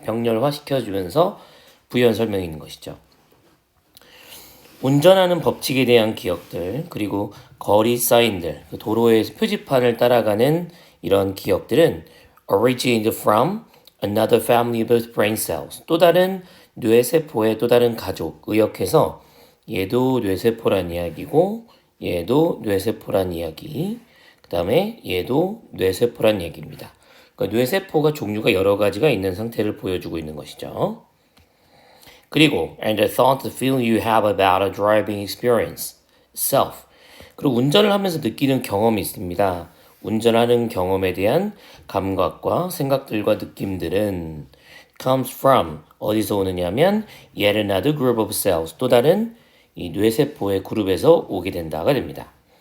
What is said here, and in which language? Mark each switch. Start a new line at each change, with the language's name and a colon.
Korean: 병렬화 시켜주면서 부연 설명이 있는 것이죠. 운전하는 법칙에 대한 기억들, 그리고 거리 사인들, 도로의 표지판을 따라가는 이런 기억들은
English: originated from another family of brain cells,
Korean: 또 다른 뇌세포의 또 다른 가족, 의역해서 얘도 뇌세포란 이야기고 얘도 뇌세포란 이야기, 그 다음에 얘도 뇌세포란 얘기입니다. 그러니까 뇌세포가 종류가 여러 가지가 있는 상태를 보여주고 있는 것이죠. 그리고
English: and the thought, the feeling you have about a driving experience, self.
Korean: 그리고 운전을 하면서 느끼는 경험이 있습니다. 운전하는 경험에 대한 감각과 생각들과 느낌들은
English: comes from,
Korean: 어디서 오느냐면
English: yet another group of cells,
Korean: 또 다른 이 뇌세포의 그룹에서 오게 된다가 됩니다.